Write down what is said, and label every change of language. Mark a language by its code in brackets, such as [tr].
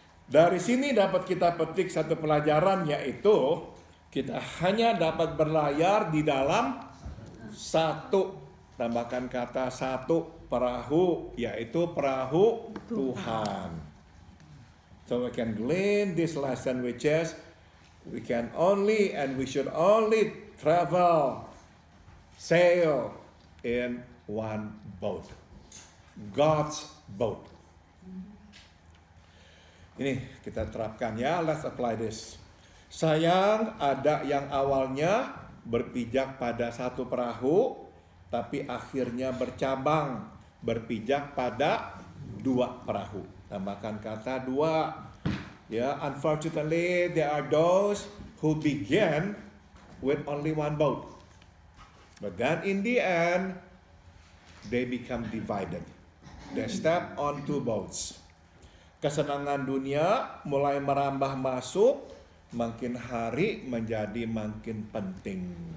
[id] Dari sini dapat kita petik satu pelajaran, yaitu kita hanya dapat berlayar di dalam satu, tambahkan kata satu perahu, yaitu perahu Tuhan. [en] So we can glean this lesson, which is we can only and we should only travel, sail in one boat, God's boat. [id] Ini kita terapkan ya, [en] let's apply this. [id] Sayang, ada yang awalnya berpijak pada satu perahu, tapi akhirnya bercabang, berpijak pada dua perahu. Tambahkan kata dua. [en] Ya, unfortunately, there are those who begin with only one boat. But then in the end, they become divided. They step on two boats. [id] Kesenangan dunia mulai merambah masuk, makin hari menjadi makin penting.